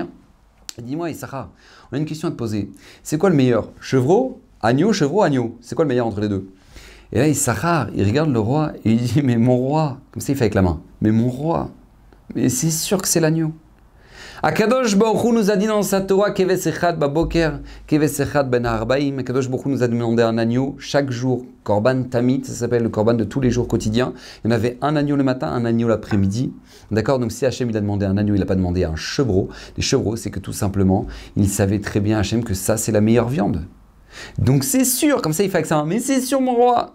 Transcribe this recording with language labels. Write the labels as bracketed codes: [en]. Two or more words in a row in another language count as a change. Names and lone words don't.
[fr] Dis-moi Issachar, on a une question à te poser. C'est quoi le meilleur? Chevreau, agneau, c'est quoi le meilleur entre les deux? Et là Issachar, il regarde le roi et il dit, mais mon roi, comme ça il fait avec la main, mais mon roi, mais c'est sûr que c'est l'agneau. [he] הקדוש ברוך הוא [fr] nous a dit dans sa Torah, [he] כבש אחד בבוקר, כבש אחד בין הערביים. הקדוש ברוך הוא [fr] nous a demandé un agneau chaque jour, [he] קרבן תמיד, [fr] ça s'appelle le Korban de tous les jours quotidiens. Il y en avait un agneau le matin, un agneau l'après-midi. D'accord? Donc si Hachem il a demandé un agneau, il n'a pas demandé un chevreau. Les chevreaux, c'est que tout simplement, il savait très bien Hachem que ça c'est la meilleure viande. Donc c'est sûr, comme ça il fait avec ça, mais c'est sûr mon roi.